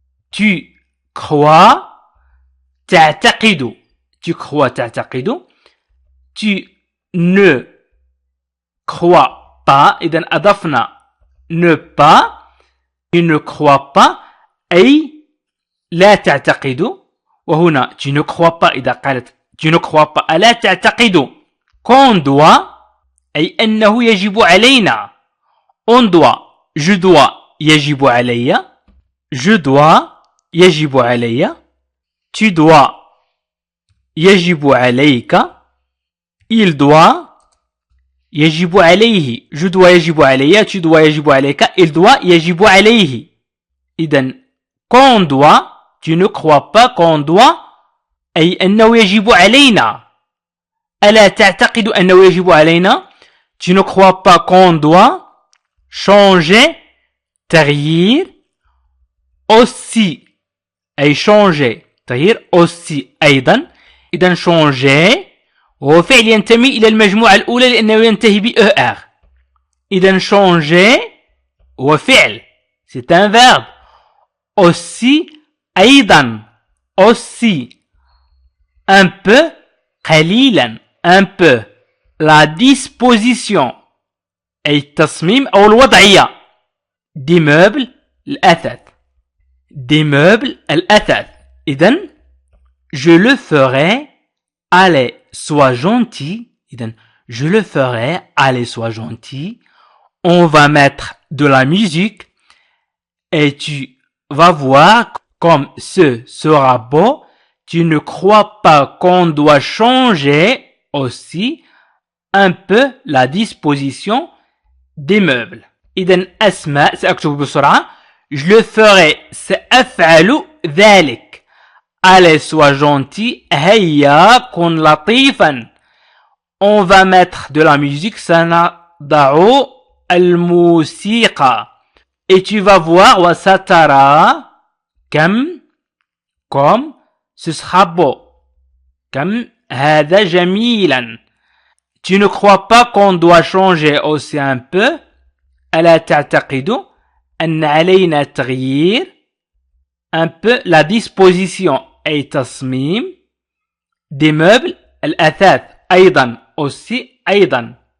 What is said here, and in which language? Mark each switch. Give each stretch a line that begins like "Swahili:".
French: tu crois
Arabic: تعتقد تعتقد.
French: tu ne crois pas
Arabic: إذن أضفنا
French: ne pas. tu ne crois pas
Arabic: أي لا تعتقد. وهنا
French: tu ne crois pas
Arabic: إذا قالت
French: tu ne crois pas
Arabic: ألا تعتقد
French: qu'on doit
Arabic: أي أنه يجب علينا.
French: on doit je dois
Arabic: يجب علي.
French: je dois
Arabic: يجب علي.
French: tu dois
Arabic: يجب عليك.
French: il doit
Arabic: يجب عليه.
French: je dois
Arabic: يجب علي.
French: tu dois
Arabic: يجب عليك.
French: il doit
Arabic: يجب عليه. إذن
French: qu'on doit tu ne crois pas qu'on doit
Arabic: أي أنه يجب علينا. ألا تعتقد أنه يجب علينا.
French: tu ne crois pas qu'on doit changer
Arabic: تغيير
French: aussi
Arabic: أي
French: changer تغيير aussi
Arabic: أيضا. إذن
French: changer
Arabic: وهو فعل ينتمي إلى المجموعة الأولى لأنه ينتهي ب ER. إذا
French: changer
Arabic: هو فعل
French: c'est un verbe. aussi
Arabic: أيضا
French: aussi un peu
Arabic: قليلا
French: un peu la disposition
Arabic: أي التصميم أو الوضعية
French: des meubles
Arabic: الأثاث
French: des meubles الأثاث.
Arabic: إذن
French: je le ferai allez sois gentil.
Arabic: إذن
French: je le ferai allez sois gentil. On va mettre de la musique et tu vas voir comme ce sera beau. Tu ne crois pas qu'on doit changer aussi un peu la disposition des meubles.
Arabic: إذن أسماء سأكتب بسرعة.
French: je le ferai
Arabic: سأفعل ذلك.
French: allez sois gentil
Arabic: هيا كن لطيفا.
French: on va mettre de la musique
Arabic: سنضع الموسيقى.
French: et tu vas voir
Arabic: وسترى
French: comme ce sera beau.
Arabic: comme هذا جميلا.
French: tu ne crois pas qu'on doit changer aussi un peu.
Arabic: ألا تعتقد أن علينا تغيير
French: un peu la disposition
Arabic: أي تصميم
French: des meubles
Arabic: الأثاث أيضا
French: aussi
Arabic: أيضا.